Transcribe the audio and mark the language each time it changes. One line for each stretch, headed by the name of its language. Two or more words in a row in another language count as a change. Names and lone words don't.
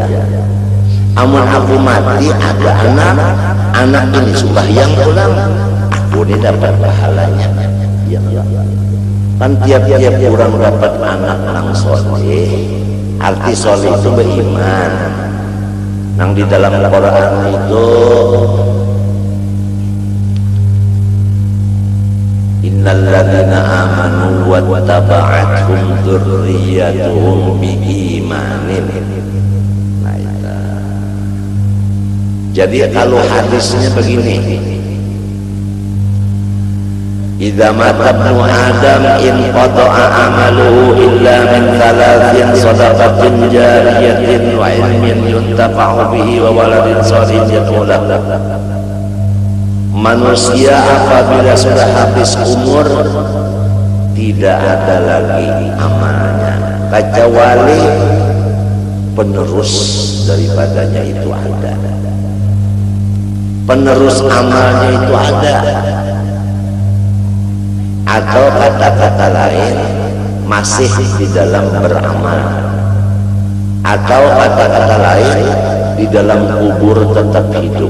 Banjar: Amun aku mati ada anak ini sembahyang pulang, aku ini dapat pahalanya. Ya, kan tiap-tiap orang dapat anak nang soleh. Arti soleh itu beriman. Nang di dalam Quran itu
Arabic: إن الذين آمنوا واتبعتهم ذريتهم بإيمان.
Banjar: Jadi kalau hadisnya begini,
Arabic: إذا مات ابن آدم انقطع عمله إلا من ثلاث صدقة جارية وعلم ينتفع به وولد صالح يدعو له.
Banjar: Manusia apabila sudah habis umur tidak ada lagi amalnya kecuali penerus daripadanya itu ada. Penerus amalnya itu ada, atau kata-kata lain masih di dalam beramal, atau kata-kata lain di dalam kubur tetap hidup.